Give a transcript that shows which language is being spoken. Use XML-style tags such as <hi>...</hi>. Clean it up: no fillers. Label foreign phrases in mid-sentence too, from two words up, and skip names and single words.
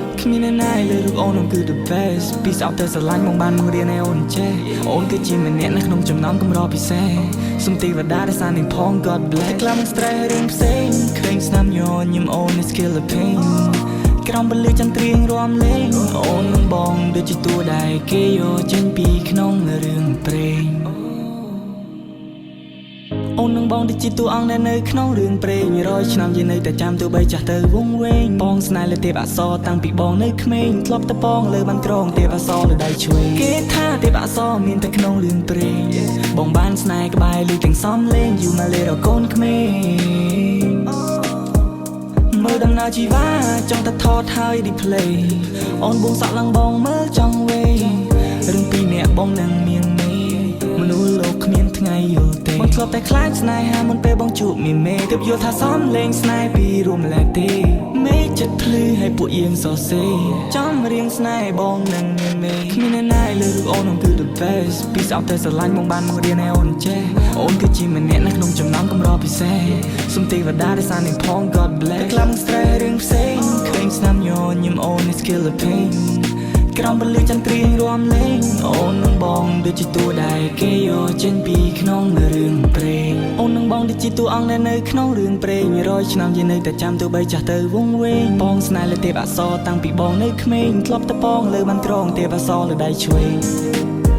<km>មានអ្នកណាលើរូបអូនគឺ</km> <en>the best</en> <km>ពីស្អប់ទៅស្រឡាញ់មកបានមករៀនឲ្យអូនចេះអូនគឺជាម្នាក់នៅក្នុងចំណោមកម្រពិសេសសូមទេវតាដែលសាននឹងផង</km> <en>God bless</en> <km>តែខ្លាំង stress រឿងផ្សេងឃើញស្នាមញញឹមអូន</km> <en>is kill the pain</en> <km>ក្រំពលឺចន្ទ្រៀងរំលេងអូននឹងបងដូចជាតួដែលគេយកចេញពីក្នុងរឿងព្រេងអូននឹងបងដូចជាតួអង្គ ដែលនៅក្នុងរឿងព្រេង100ឆ្នាំយើងនៅតែចាំទោះបីចាស់ទៅវង្វេងបងស្នេហ៍លើទេពអក្សរតាំងពីបងនៅក្មេងធ្លាប់តែបងលើបានក្រងទេពអក្សរលើដៃឆ្វេងគេថាទេពអក្សរមានតែក្នុងរឿងព្រេងបងបានស្នេហ៍ក្បែរលឺទាំងសំលេង</km> <en>You my little</en> <km>កូនក្មេងមើលដំណើរជីវ៉ាចង់តែថតហើយ replay អូនបួងសក់ឡើងបងមើលចង់វេរឿងពីរនាក់បងនឹងមានមេមនុស្សលោកគ្មានថ្ងៃយល់ទេបងធ្លាប់តែខ្លាចស្នេ ហាមុនពេលបងជួបមានមេទើបយល់ថាសំលេងស្នេហ៍ពីរួមម្លែកទេមេចិត្តភ្លឺឲ្យពួកយើងសរសេរចំរៀងស្នេហ៍បងនឹងមានមេ គ្មានអ្នកណាលើរូបអូនគឺ</km> <en>the best</en> <km>ពីស្អប់ទៅស្រឡាញ់មកបានមករៀនឲ្យអូនចេះអូនគឺជាម្នាក់នៅក្នុង ចំណោមកម្រពិសេសសូមទេវតាដែលសាននឹងផង</km> <en>God bless</en> <km>តែខ្លាំង stress រឿងផ្សេងឃើញស្នាមញញឹមអូន</km> <en>is kill the pain</en> <km>ក្រំពលឺចន្ទ្រៀងរំលេងអូននឹងបងដូចជាតួដែលគេយកចេញពីក្នុងរឿងព្រេងអូននឹងបងដូចជាតួអង្គដែលនៅក្នុងរឿងព្រេង100ឆ្នាំយើងនៅតែចាំទោះបីចាស់ទៅវង្វេងបងស្នេហ៍លើទេពអក្សរតាំងពីបងនៅក្មេងធ្លាប់តែបងលើបានក្រងទេពអក្សរលើដៃឆ្វេង</km>